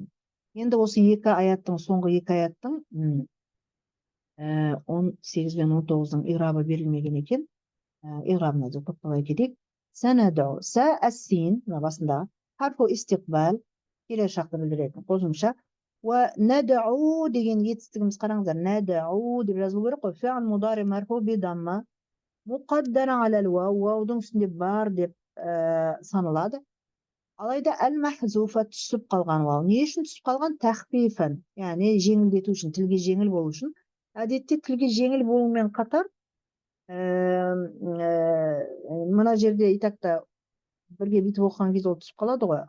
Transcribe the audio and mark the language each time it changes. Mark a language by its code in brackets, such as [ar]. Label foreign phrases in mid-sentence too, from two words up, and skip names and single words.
[kk] Енді осы екі аяттың, соңғы екі аяттың 18 пен 19-ның иғрабы берілмеген екен. Иғрабына да тоқтала кетейік. [ar] سندعو، سَ السين, [kk] мына басында [ar] حرف استقبال, [kk] келер шақты білдіретін қосымша. Уә нәдәу деген етістігіміз қараңыздар. Нәдәу деп жазылу керек қой. [ar] فعل مضارع مرفوع بضمة مقدرة على الواو, [kk] уаудың үстінде бар деп саналады. Алайда әл-мәхзуфа түсіп қалған уау. Не үшін түсіп қалған? Тәхфифан, яғни жеңілдету үшін, тілге жеңіл болу үшін. Әдетте тілге жеңіл болумен қатар мына жерде итакта бірге бүйтіп оқыған кезде ол түсіп қалады ғой.